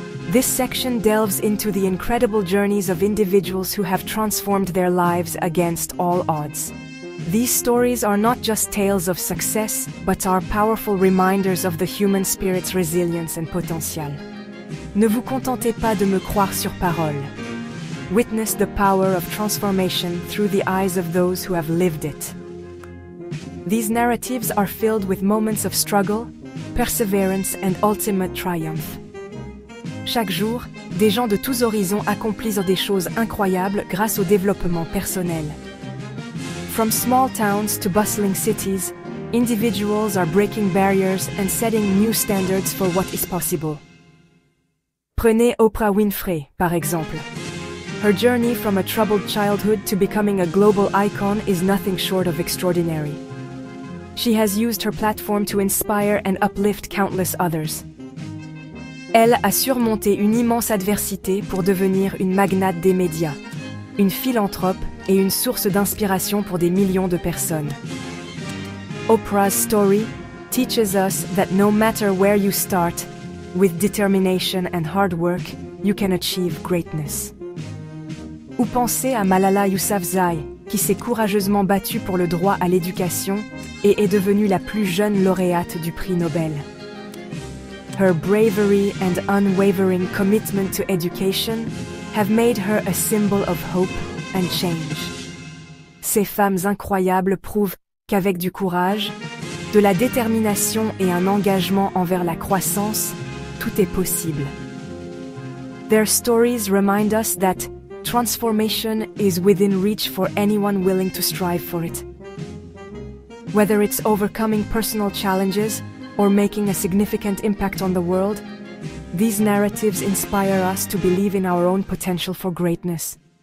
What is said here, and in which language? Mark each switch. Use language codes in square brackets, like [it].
[en] This section delves into the incredible journeys of individuals who have transformed their lives against all odds. These stories are not just tales of success, but are powerful reminders of the human spirit's resilience and potential. [fr] Ne vous contentez pas de me croire sur parole. [en] Witness the power of transformation through the eyes of those who have lived it. These narratives are filled with moments of struggle, perseverance and ultimate triumph. [fr] Chaque jour, des gens de tous horizons accomplissent des choses incroyables grâce au développement personnel. [en] From small towns to bustling cities, individuals are breaking barriers and setting new standards for what is possible. [fr] Prenez Oprah Winfrey, par exemple. [en] Her journey from a troubled childhood to becoming a global icon is nothing short of extraordinary. She has used her platform to inspire and uplift countless others. [fr] Elle a surmonté une immense adversité pour devenir une magnate des médias, une philanthrope et une source d'inspiration pour des millions de personnes. [en] Oprah's story teaches us that no matter where you start, with determination and hard work, you can achieve greatness. [fr] Ou pensez à Malala Yousafzai, qui s'est courageusement battue pour le droit à l'éducation et est devenue la plus jeune lauréate du prix Nobel. [en] Her bravery and unwavering commitment to education have made her a symbol of hope and change. [fr] Ces femmes incroyables prouvent qu'avec du courage, de la détermination et un engagement envers la croissance, tout est possible. [en] Their stories remind us that transformation is within reach for anyone willing to strive for it. Whether it's overcoming personal challenges or making a significant impact on the world, these narratives inspire us to believe in our own potential for greatness.